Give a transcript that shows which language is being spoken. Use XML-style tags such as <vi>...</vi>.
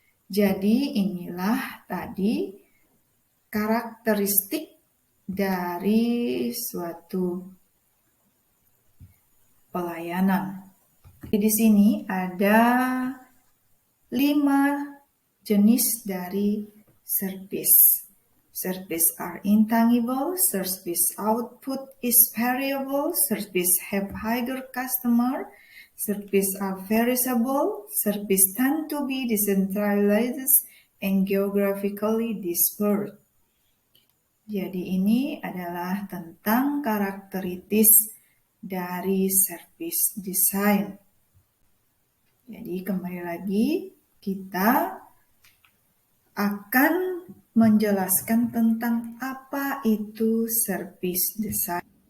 <id>Jadi inilah tadi karakteristik dari suatu pelayanan. Di sini ada 5 jenis dari service.</id> <en>Service are intangible, service output is variable, service have higher customer, service are variable, service tend to be decentralized and geographically dispersed.</en> <id>Jadi ini adalah tentang karakteristik dari service design. Jadi kembali lagi kita akan menjelaskan tentang apa itu service design.</id>